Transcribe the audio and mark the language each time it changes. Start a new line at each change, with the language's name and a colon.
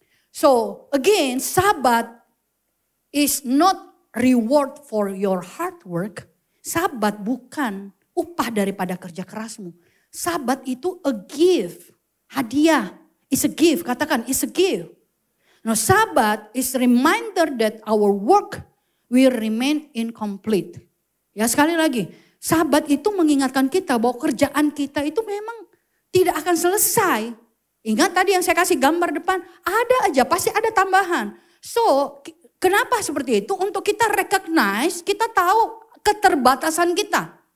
English: So again, Sabat is not reward for your hard work.
Indonesian: Sabat bukan upah daripada kerja kerasmu. Sabat itu
English: a gift,
Indonesian: hadiah.
English: It's a gift, katakan it's a gift. Now Sabat is a reminder that our work will remain incomplete.
Indonesian: Ya sekali lagi. Sabat itu mengingatkan kita bahwa kerjaan kita itu memang tidak akan selesai. Ingat tadi yang saya kasih gambar depan, ada aja, pasti ada tambahan. So, kenapa seperti itu? Untuk kita recognize, kita tahu keterbatasan kita.